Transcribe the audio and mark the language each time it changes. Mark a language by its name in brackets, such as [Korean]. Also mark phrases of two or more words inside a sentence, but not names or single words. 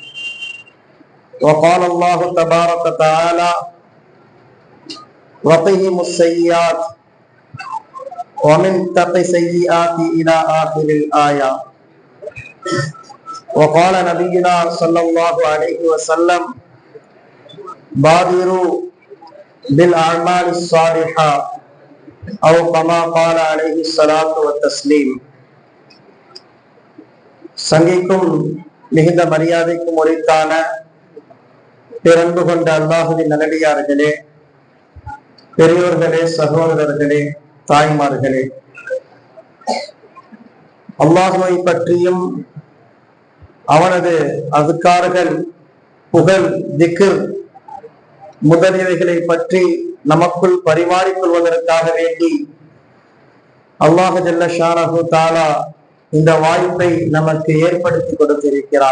[Arabic] وقال الله تبارك وتعالى وقهم السيئات ومن تق سيئات إلى آخر الآية. وقال نبينا صلى الله عليه وسلم بادروا بالأعمال الصالحة أو كما قال عليه الصلاة والتسليم. [Tamil] சங்கைக்கும் மிகுந்த மரியாதைக்கும் உரித்தான பிறந்து கொண்ட அல்லாஹுவின் நல்லடியார்களே, பெரியோர்களே, சகோதரர்களே, தாய்மார்களே, அல்லாஹுவை பற்றியும் அவனது அதுக்கார்கள், புகழ், திக்ர் முதலியவைகளை பற்றி நமக்குள் பரிமாறிக் கொள்வதற்காக வேண்டி [Arabic] الله جل شأنه تعالى [Tamil] இந்த வாய்ப்பை நமக்கு ஏற்படுத்தி கொடுத்திருக்கிறார்.